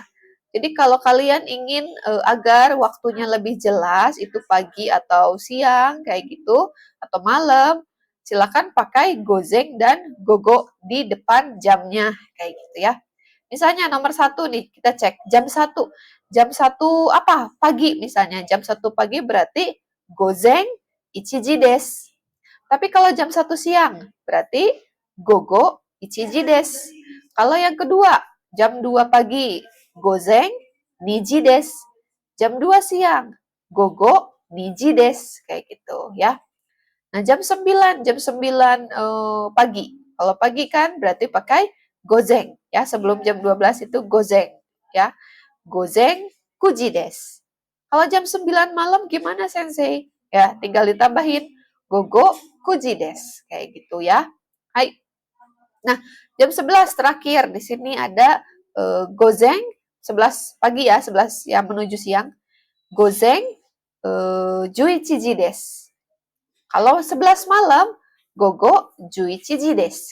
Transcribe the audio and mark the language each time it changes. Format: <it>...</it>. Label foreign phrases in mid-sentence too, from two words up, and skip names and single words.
<id>Jadi kalau kalian ingin agar waktunya lebih jelas, itu pagi atau siang kayak gitu, atau malam, silakan pakai gozeng dan gogo di depan jamnya kayak gitu ya. Misalnya nomor 1 nih, kita cek jam 1. Jam 1 apa? Pagi misalnya. Jam 1 pagi berarti</id> <ja>午前一時です.</ja> <id>Tapi kalau jam 1 siang berarti</id> <ja>午後一時です.</ja> <id>Kalau yang kedua, jam 2 pagi</id> <ja>午前二時です.</ja> <id>Jam 2 siang</id> <ja>午後二時です</ja> <id>kayak gitu ya. Nah, jam 9 pagi. Kalau pagi kan berarti pakai gozeng ya. Sebelum jam 12 itu gozeng ya.</id> <ja>午前九時です.</ja> <id>Kalau jam 9 malam gimana Sensei? Ya, tinggal ditambahin</id> <ja>午後九時です</ja> <id>kayak gitu ya. Hai. Nah, jam 11 terakhir di sini ada gozeng 11 pagi ya, 11 ya menuju siang.</id> <ja>午前十一時です.</ja> <id>Kalau 11 malam,</id> <ja>午後十一時です.</ja>